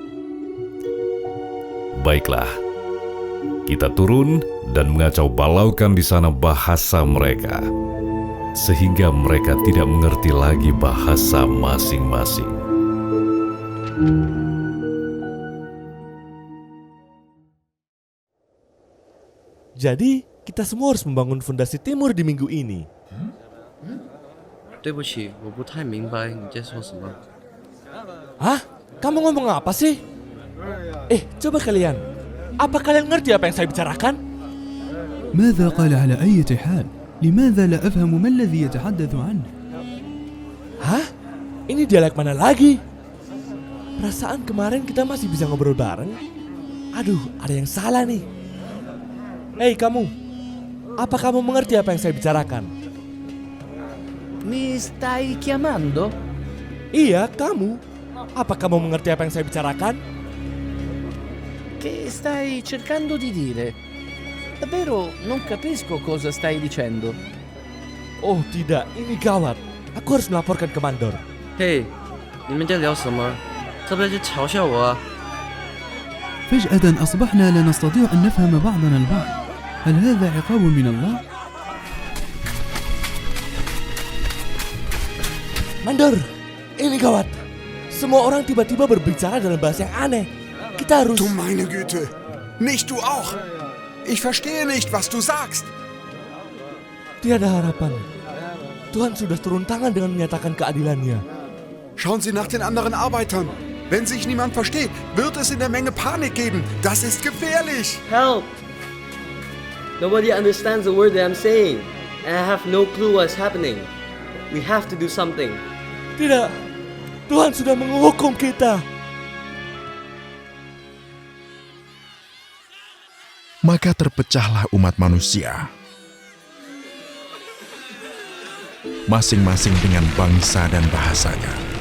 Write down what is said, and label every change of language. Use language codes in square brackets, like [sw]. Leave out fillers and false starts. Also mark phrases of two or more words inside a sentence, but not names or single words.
[id] Baiklah, kita turun dan mengacau balaukan di sana bahasa mereka, sehingga mereka tidak mengerti lagi bahasa masing-masing. Jadi, kita semua harus membangun fondasi timur di minggu ini. [zh] 对不起，我不太明白你在说什么。 [id] Hah? Kamu ngomong apa sih? Coba kalian. Apa kalian ngerti apa yang saya bicarakan? [ar] ماذا قال على أي حال؟ لماذا لا أفهم ما الذي يتحدث عنه؟ [id] Hah? Ini dialek mana lagi? Perasaan kemarin kita masih bisa ngobrol bareng. Aduh, ada yang salah nih. Hei kamu, apa kamu mengerti apa yang saya bicarakan? [it] Mi stai chiamando? [id] Iya, kamu. Apa kamu mengerti apa yang saya bicarakan? [it] Che stai cercando di dire? Davvero non capisco cosa stai dicendo. [id] Oh tidak, ini gawat. Aku harus melaporkan ke mandor. [zh] 嘿，你们在聊什么？这不是在嘲笑我啊？ [ar] فجأة أصبحنا لا نستطيع أن نفهم بعضنا البعض. هل هذا عقاب من الله؟ [id] Mandor, ini gawat. Semua orang tiba-tiba berbicara dalam bahasa yang aneh. Kita harus... [de] Du meine Güte! Nicht du auch! Ich verstehe nicht, was du sagst! [id] Tiada harapan. Tuhan sudah turun tangan dengan menyatakan keadilannya. [de] Schauen Sie nach den anderen Arbeitern. Wenn sich niemand versteht, wird es in der Menge Panik geben. Das ist gefährlich! [en] Help! Nobody understands the word that I'm saying, and I have no clue what's happening. We have to do something. [id] Tidak, Tuhan sudah menghukum kita. Maka terpecahlah umat manusia, masing-masing dengan bangsa dan bahasanya.